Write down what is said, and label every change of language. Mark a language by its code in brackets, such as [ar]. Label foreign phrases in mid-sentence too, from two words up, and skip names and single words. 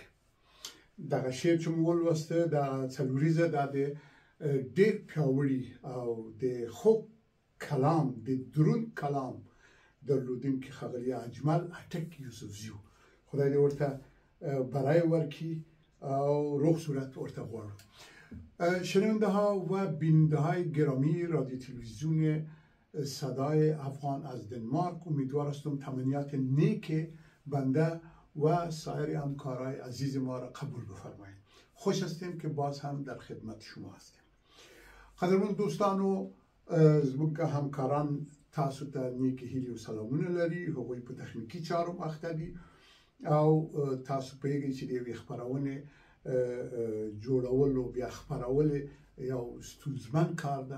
[ps] دغه شعر چې مو ولوسته د څلوریزه دا د ډېر پیاوړي او د خوږ کلام د دروند کلام درلودونکي ښاغلي اجمل اټک یوسفزیو، خدای دې ورته برای ورکړي او روغ صورت ورته غواړو. [fa] شنونده ها و بیننده های گرامی رادیو تلویزیون صدای افغان از دنمارک، امیدوار هستم تمنیات نیک بنده و سایر همکارای عزیز ما را قبول بفرمایید. خوش هستیم که باز هم در خدمت شما هستیم. [ps] قدرمن دوستانو، زموږ همکاران تاسو ته نیک هیلې او سلامونه لري. هغوی په تخنیکي چارو اخته دي او تاسو پوهیږئ چې د یوې خپرونې جوړول او بیا خپرول یو ستونزمن کار ده.